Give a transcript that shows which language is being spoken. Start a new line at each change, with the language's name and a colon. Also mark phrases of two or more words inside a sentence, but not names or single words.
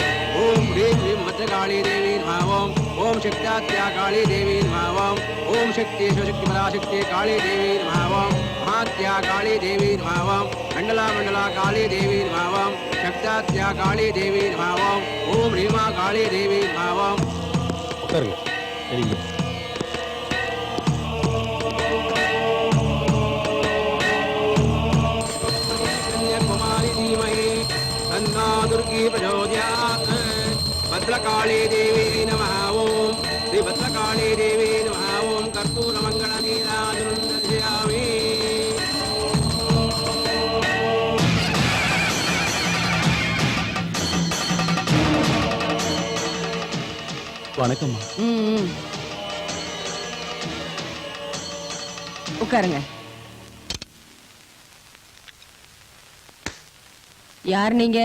Sanskrit: ஓம் ஹ்ரீம் ஹ்ரீம் மத்ரகாளி தேவி நமः. ஓம் சக்தாத்யாகாளி தேவி நமः. ஓம் சக்தி சிவசக்தி பராசக்தி காளி தேவி நமः. மகாத்யாகாளி தேவி நமः. மண்டலா மண்டலா காளி தேவி நமः. சக்தாத்யாகாளி தேவி நமः. ஓம் ஹ்ரீமா காளி தேவி நமः.
Tamil: உட்காருங்க. சரிங்க.
Sanskrit: दुर्गी प्रचोदयात्. भद्रकाली देवी नमः. ओम श्री भद्रकाली देवी नमः. ओम कर्पूरमङ्गलनीराजनं दर्शयामि.
Tamil: வணக்கம்மா. உட்காருங்க. யார் நீங்க?